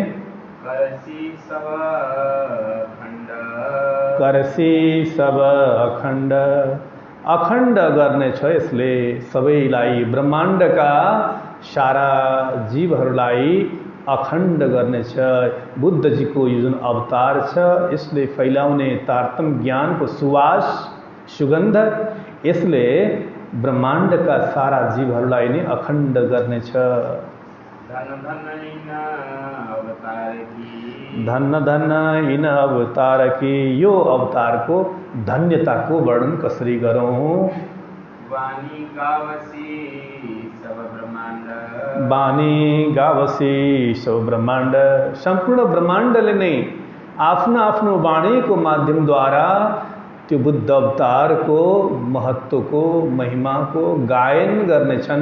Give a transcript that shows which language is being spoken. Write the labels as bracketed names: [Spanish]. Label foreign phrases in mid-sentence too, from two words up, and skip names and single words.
[Hindi] करसी सब अखण्ड, [Nepali] अखण्ड गर्नेछ यसले सबैलाई, ब्रह्माण्डका सारा जीवहरूलाई अखण्ड गर्नेछ। बुद्धजीको यो जुन अवतार छ यसले फैलाउने तारतम ज्ञानको सुवास, सुगन्ध यसले ब्रह्माण्डका सारा जीवहरूलाई नै अखण्ड गर्नेछ। [Hindi] धन धन इन अवतार की। [Nepali] यो अवतारको धन्यताको वर्णन कसरी गरौँ? [Hindi] वाणी गावसी सब ब्रह्माण्ड। वाणी गावसी सब ब्रह्माण्ड। [Nepali] सम्पूर्ण ब्रह्माण्डले नै आफ्नो आफ्नो वाणीको माध्यमद्वारा त्यो बुद्ध अवतारको महत्त्वको, महिमाको गायन गर्नेछन्।